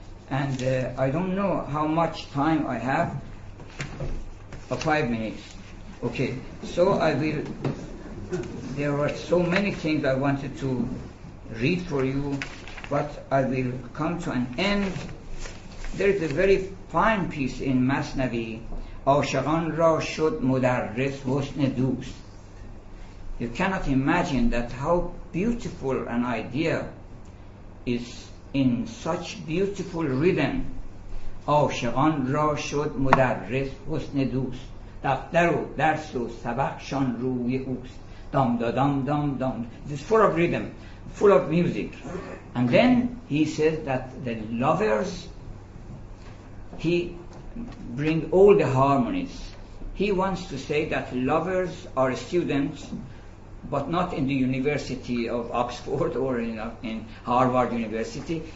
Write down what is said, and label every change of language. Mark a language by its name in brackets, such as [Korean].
[English] And I don't know how much time I have. 5 minutes. Okay, so I will. There were so many things I wanted to read for you, but I will come to an end. There is a very fine piece in Masnavi. [Persian] عاشقان را شد مدرس حسن دوست. [English] You cannot imagine that how beautiful an idea is in such beautiful rhythm. [Persian] عاشقان را شد مدرس حسن دوست. دفتر و درس و سبقشان روی اوست. Dum da dum dum dum. [English] It's full of rhythm, full of music. And then he says that the lovers, he bring all the harmonies. He wants to say that lovers are students, but not in the University of Oxford or in Harvard University.